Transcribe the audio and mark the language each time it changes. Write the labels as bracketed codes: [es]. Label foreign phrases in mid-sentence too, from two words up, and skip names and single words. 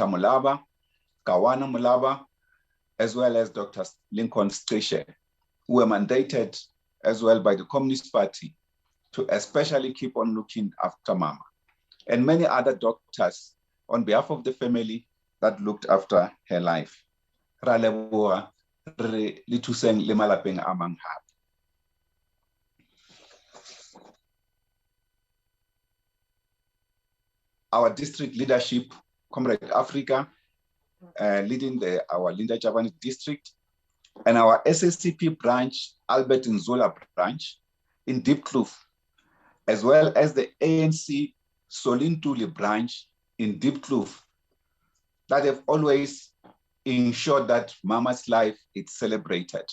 [en] Mulaba, Kawana Mulaba, as well as Dr. Lincoln Strishe, who were mandated as well by the Communist Party to especially keep on looking after Mama, and many other doctors on behalf of the family that looked after her life. [st] Ra leboha, re le thuseng le malapeng a mang hape. [en] Our district leadership, Comrade Africa, leading our Linda Jabani district, and our SACP branch, Albert Nzola branch in Diepkloof, as well as the ANC Solintuli branch in Diepkloof, that have always ensured that Mama's life is celebrated.